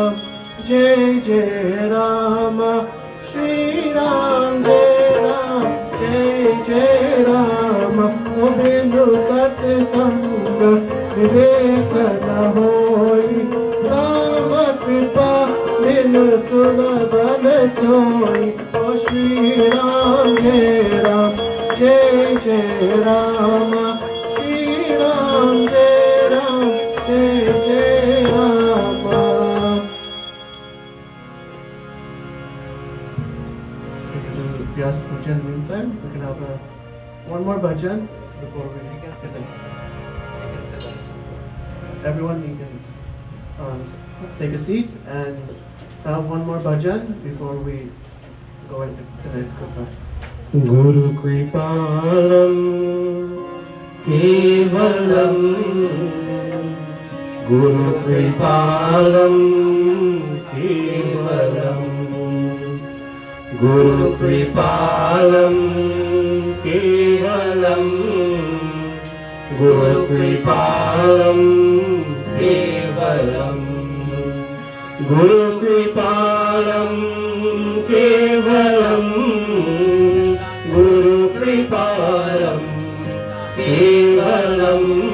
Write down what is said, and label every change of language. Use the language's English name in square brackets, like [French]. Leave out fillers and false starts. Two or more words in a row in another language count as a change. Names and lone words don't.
[Hindi] जय राम श्री राम जय राम बिनु सत्संग विवेक न होई राम कृपा बिनु सुलभ सोई ओ श्री राम जय राम श्री राम जय राम [English] Vyas Pujan meantime, we can have one more bhajan before we can sit down. Everyone, you can take a seat and have one more bhajan before we go into tonight's katha. [Sanskrit] गुरु कृपालम् केवलम् गुरु कृपालम् केवलम् गुरु कृपालम् केवलम् गुरु कृपालम् केवलम् गुरु कृपालम् केवलम् गुरु कृपालम् केवलम्